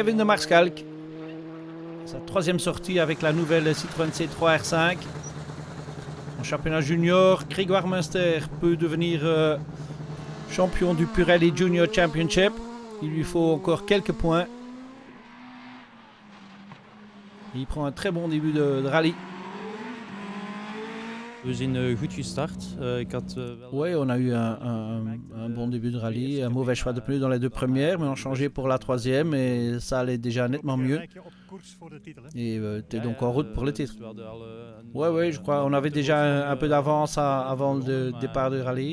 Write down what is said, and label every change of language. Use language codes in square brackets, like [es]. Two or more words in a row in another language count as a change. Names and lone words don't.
[fr] Et Kevin de Marskalk sa troisième sortie avec la nouvelle Citroën C3 R5. En championnat junior, Grégoire Munster peut devenir champion du Pirelli Junior Championship. Il lui faut encore quelques points. Il prend un très bon début de rallye. [nl] We zijn goed gestart. [fr] Oui, on a eu un bon début de rallye, un mauvais choix de pneus dans les deux premières, mais on a changé pour la troisième et ça allait déjà nettement mieux. Et tu es donc en route pour le titre. Oui, je crois on avait déjà un peu d'avance avant le départ du rallye.